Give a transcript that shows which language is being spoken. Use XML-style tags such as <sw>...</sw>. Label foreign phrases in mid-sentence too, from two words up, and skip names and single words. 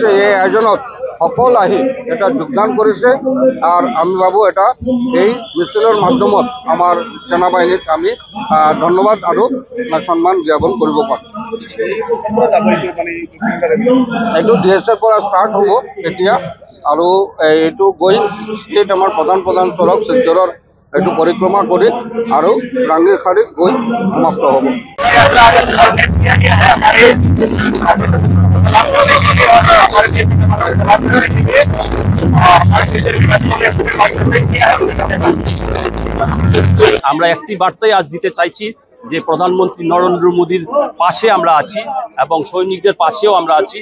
<as>এই আয়োজনত সকল আহি এটা যোগদান কৰিছে আৰু আমি ভাবোঁ এটা এই মিছিলৰ মাধ্যমত আমাৰ সেনাবাহিনীক আমি ধন্যবাদ আৰু সন্মান জ্ঞাপন কৰিব পাৰোঁ। এইটো DSৰ পৰা ষ্টাৰ্ট হ'ব এতিয়া আৰু এইটো</as> <en>going state</en> <as>আমাৰ প্ৰধান চৰক শিলচৰৰ এইটো পৰিক্ৰমা কৰি আৰু ৰাংগিৰখাৰী গৈ সমাপ্ত হ'ব।</as> <bn>আমরা একটি বার্তাই আজ দিতে চাইছি যে প্রধানমন্ত্রী নরেন্দ্র মোদীর পাশে আমরা আছি এবং সৈনিকদের পাশেও আমরা আছি।</bn>